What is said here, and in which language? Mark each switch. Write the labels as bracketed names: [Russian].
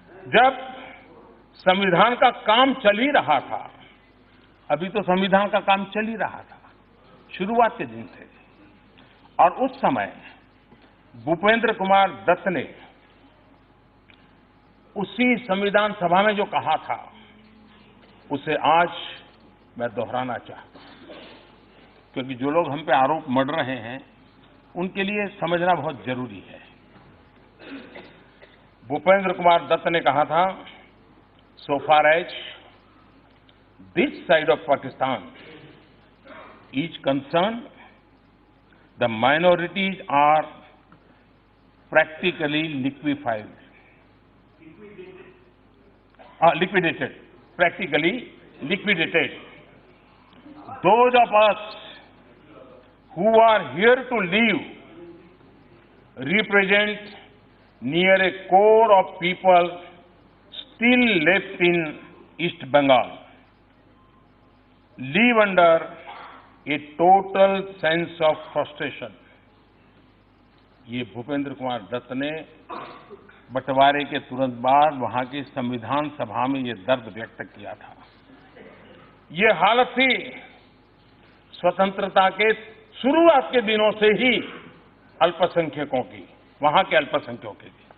[Hindi] जब संविधान का काम चल ही रहा था, अभी तो संविधान का काम चल ही रहा था, शुरुआत के दिन थे, और उस समय भूपेंद्र कुमार दत्त ने उसी संविधान सभा में जो कहा था उसे आज मैं दोहराना चाहता हूं, क्योंकि जो लोग हम पे आरोप मढ़ रहे हैं उनके लिए समझना बहुत जरूरी है। भूपेंद्र कुमार दत्त ने कहा था, [English] so far as this side of Pakistan is concerned, the minorities are practically liquefied. Liquidated. Practically liquidated. Those of us who are here to live represent near a core of people still left in East Bengal, live under a total sense of frustration. [Hindi] ये भूपेंद्र कुमार दत्त ने बंटवारे के तुरंत बाद वहां की संविधान सभा में ये दर्द व्यक्त किया था। ये हालत थी स्वतंत्रता के शुरुआत के दिनों से ही अल्पसंख्यकों की, वहां के अल्पसंख्यकों की।